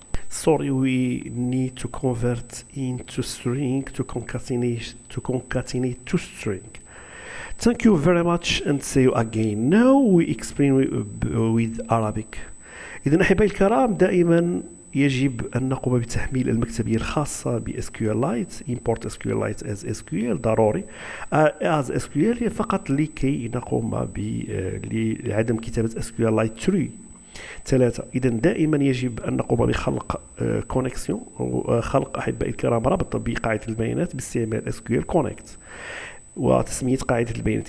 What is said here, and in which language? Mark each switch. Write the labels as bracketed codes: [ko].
[en] Sorry, we need to convert into string to concatenate to string. Thank you very much and see you again. Now we explain with Arabic. [ar] إذا أحبائي الكرام، دائما يجب أن نقوم بتحميل المكتبية الخاصة ب SQLite. [en] import SQLite as SQL [ar] ضروري. as SQL هي فقط لكي نقوم لعدم كتابة SQLite 3. إذا دائما يجب أن نقوم بخلق كونكسيون أو خلق أحبائي الكرام رابط بقاعدة البيانات باستعمال SQL connect وتسمية قاعدة البيانات.